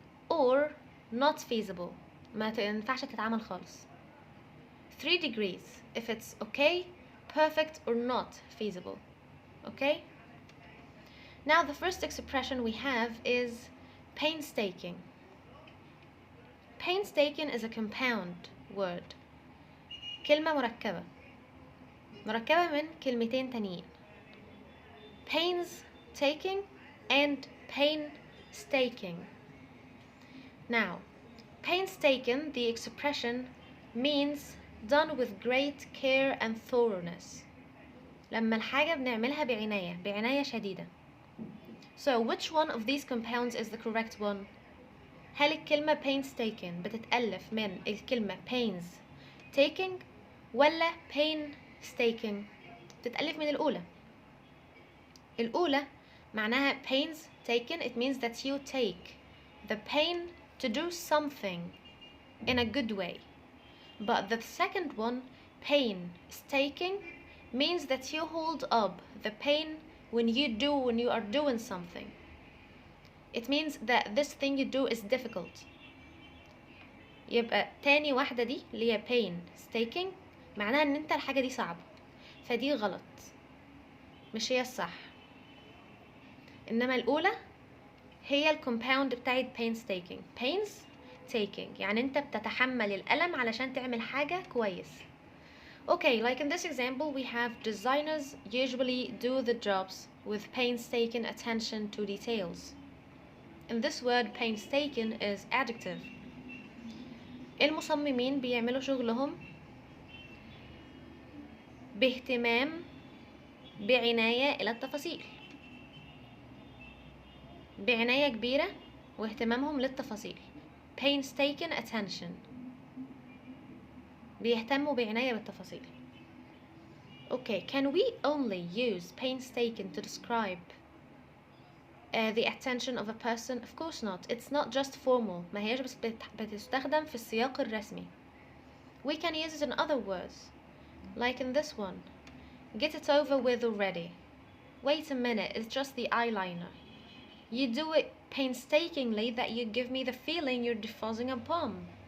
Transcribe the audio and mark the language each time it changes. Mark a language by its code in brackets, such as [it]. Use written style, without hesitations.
[en] Or not feasible، [ar] ما تنفعش تتعمل خالص. [en] 3 degrees: if it's okay, perfect, or not feasible. Okay? Now the first expression we have is painstaking. Painstaking is a compound word. [ar] كلمة مركبة من كلمتين تانيين. [en] Painstaking and painstaking. Now, painstaking, the expression, means done with great care and thoroughness. [ar] لما الحاجة بنعملها بعناية شديدة. [en] So which one of these compounds is the correct one? [ar] هل الكلمة painstaking بتتألف من الكلمة painstaking ولا painstaking؟ بتتألف من الأولى. الأولى معناها painstaking. [en] It means that you take the pain to do something in a good way. But the second one, painstaking, means that you hold up the pain when you are doing something. It means that this thing you do is difficult. [ar] يبقى تاني واحدة دي اللي هي painstaking معناها ان انت الحاجة دي صعبة، فدي غلط، مش هي الصح. انما الاولى هي الكومباوند بتاعت painstaking يعني انت بتتحمل الألم علشان تعمل حاجة كويس. [en] Okay, like in this example, we have designers usually do the jobs with painstaking attention to details. And this word painstaking is adjective. [ar] المصممين بيعملوا شغلهم باهتمام بعناية إلى التفاصيل، بعناية كبيرة واهتمامهم للتفاصيل. [en] painstaking attention، [ar] بيهتموا بعناية بالتفاصيل. [en] Okay, can we only use painstaking to describe the attention of a person? Of course not. It's not just formal. [ar] ما هيش بس بتستخدم في السياق الرسمي. [en] We can use it in other words, like in this one. Get it over with already. Wait a minute, it's just the eyeliner. You do it painstakingly that you give me the feeling you're defusing a bomb.